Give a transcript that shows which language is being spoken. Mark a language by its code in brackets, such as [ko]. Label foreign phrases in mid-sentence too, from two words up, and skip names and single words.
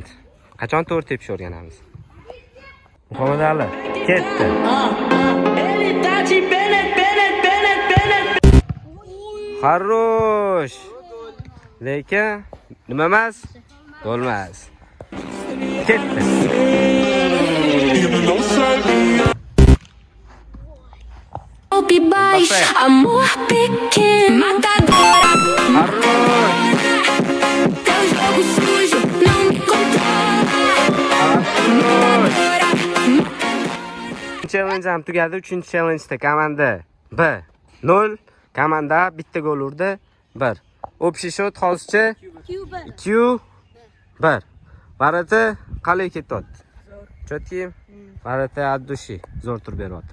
[uz] Qachon to'g'ri tepish o'rganamiz? Muhammad Ali ketdi. Xarosh. Lekin nima emas? Bo'lmas. Ketdi. [pt] Amor pequeno, matadora. [uz] Xarosh. [pt] Teu jogo sujo não me controla. [uz] challenge ham tugadi. 3-challenjda komanda B 0, komanda bitta gol urdi 1. [ru] Общий счет [uz] hozircha 2-1. Varata qalay ketyapti? Chotki. Varata addushi zo'r turib beryapti.